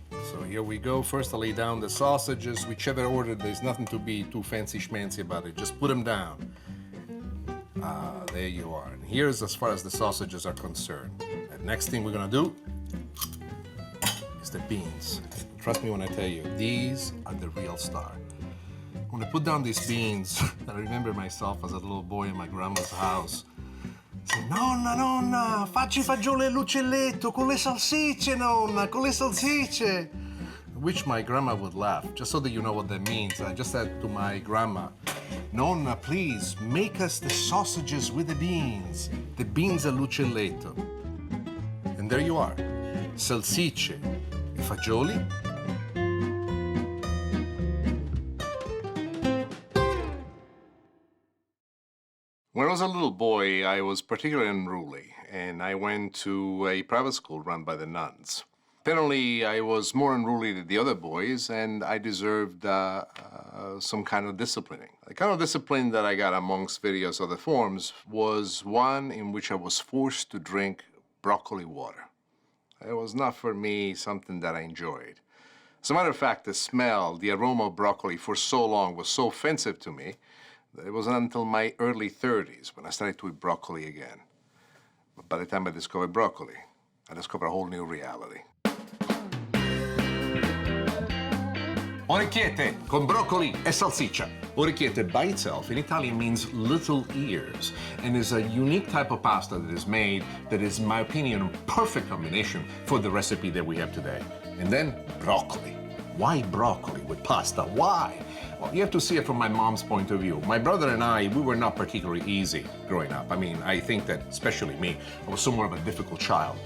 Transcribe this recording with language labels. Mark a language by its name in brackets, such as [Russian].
[English] So here we go. First, I lay down the sausages, whichever order. There's nothing to be too fancy schmancy about it. Just put them down. There you are. And here's as far as the sausages are concerned. The next thing we're gonna do is the beans. Trust me when I tell you, these are the real star. When I put down these beans, I remember myself as a little boy in my grandma's house. [Italian] Say, nonna, nonna, facci fagioli e l'uccelletto con le salsicce, nonna, con le salsicce. [English] Which my grandma would laugh, just so that you know what that means. I just said to my grandma, Nonna, please make us the sausages with the beans all'uccelletto. And there you are, [Italian] salsicce e fagioli. [English] When I was a little boy, I was particularly unruly, and I went to a private school run by the nuns. Apparently, I was more unruly than the other boys, and I deserved some kind of disciplining. The kind of discipline that I got amongst various other forms was one in which I was forced to drink broccoli water. It was not for me something that I enjoyed. As a matter of fact, the smell, the aroma of broccoli for so long was so offensive to me that it wasn't until my early 30s when I started to eat broccoli again. But by the time I discovered broccoli, I discovered a whole new reality. [Italian] Orecchiette con broccoli e salsiccia. [English] Orecchiette by itself in Italian means little ears and is a unique type of pasta that is made that is, in my opinion, a perfect combination for the recipe that we have today. And then broccoli. Why broccoli with pasta? Why? Well, you have to see it from my mom's point of view. My brother and I, we were not particularly easy growing up. I mean, I think that, especially me, I was somewhat of a difficult child.